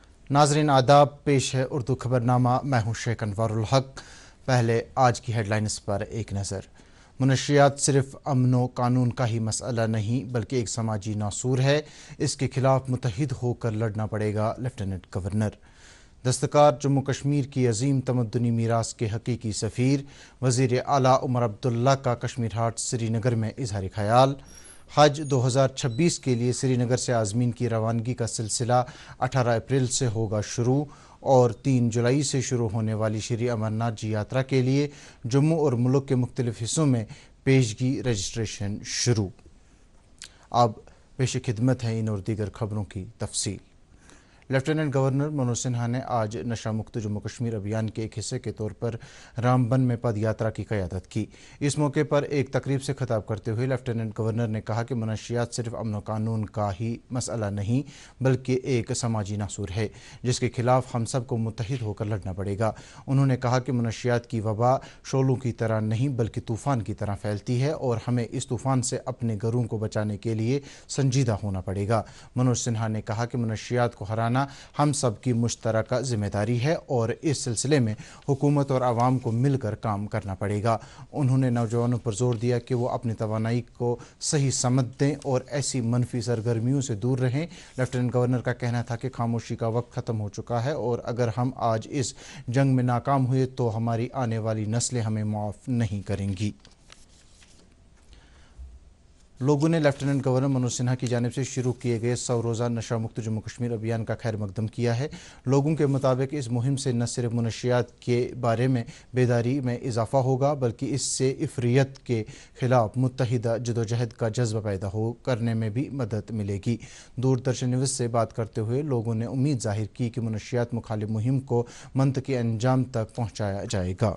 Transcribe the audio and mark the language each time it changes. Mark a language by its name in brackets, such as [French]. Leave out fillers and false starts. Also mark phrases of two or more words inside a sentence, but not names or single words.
[Urdu] ناظرین آداب، پیش ہے اردو خبرنامہ، میں ہوں شیخ انوار الحق۔ پہلے آج کی ہیڈ لائنز پر ایک نظر۔ منشیات صرف امن و قانون کا ہی مسئلہ نہیں بلکہ ایک سماجی ناسور ہے، اس کے خلاف متحد ہو کر لڑنا پڑے گا، لیفٹیننٹ گورنر۔ دستکار جموں کشمیر کی عظیم تمدنی میراث کے حقیقی سفیر وزیر اعلیٰ عمر عبداللہ کا کشمیر ہاٹ سری نگر میں اظہار خیال۔ حج 2026 کے لیے سری نگر سے عازمین کی روانگی کا سلسلہ 18 اپریل سے ہوگا شروع، اور 3 جولائی سے شروع ہونے والی شری امرناتھ جی یاترا کے لیے جموں اور ملک کے مختلف حصوں میں پیشگی رجسٹریشن شروع۔ اب پیش خدمت ہے ان اور دیگر خبروں کی تفصیل۔ لیفٹیننٹ گورنر منوج سنہا نے آج نشہ مکت جموں کشمیر ابھیان کے ایک حصے کے طور پر رامبن میں پد یاترا کی قیادت کی۔ اس موقع پر ایک تقریب سے خطاب کرتے ہوئے لیفٹیننٹ گورنر نے کہا کہ منشیات صرف امن و قانون کا ہی مسئلہ نہیں بلکہ ایک سماجی ناسور ہے، جس کے خلاف ہم سب کو متحد ہو کر لڑنا پڑے گا۔ انہوں نے کہا کہ منشیات کی وبا شعلوں کی طرح نہیں بلکہ طوفان کی طرح پھیلتی ہے اور ہمیں اس طوفان سے اپنے گھروں کو بچانے کے لیے سنجیدہ ہونا پڑے گا۔ منوج سنہا نے کہا کہ منشیات کو ہرانا ہم سب کی مشترکہ ذمہ داری ہے اور اس سلسلے میں حکومت اور عوام کو مل کر کام کرنا پڑے گا۔ انہوں نے نوجوانوں پر زور دیا کہ وہ اپنی توانائی کو صحیح سمت دیں اور ایسی منفی سرگرمیوں سے دور رہیں۔ لیفٹیننٹ گورنر کا کہنا تھا کہ خاموشی کا وقت ختم ہو چکا ہے اور اگر ہم آج اس جنگ میں ناکام ہوئے تو ہماری آنے والی نسلیں ہمیں معاف نہیں کریں گی۔ لوگوں نے لیفٹیننٹ گورنر منوج سنہا کی جانب سے شروع کیے گئے 100 روزہ نشہ مکت جموں کشمیر ابھیان کا خیر مقدم کیا ہے۔ لوگوں کے مطابق اس مہم سے نہ صرف منشیات کے بارے میں بیداری میں اضافہ ہوگا بلکہ اس سے عفریت کے خلاف متحدہ جدوجہد کا جذبہ پیدا کرنے میں بھی مدد ملے گی۔ دوردرشن نیوز سے بات کرتے ہوئے لوگوں نے امید ظاہر کی کہ منشیات مخالف مہم کو منطقی انجام تک پہنچایا جائے گا۔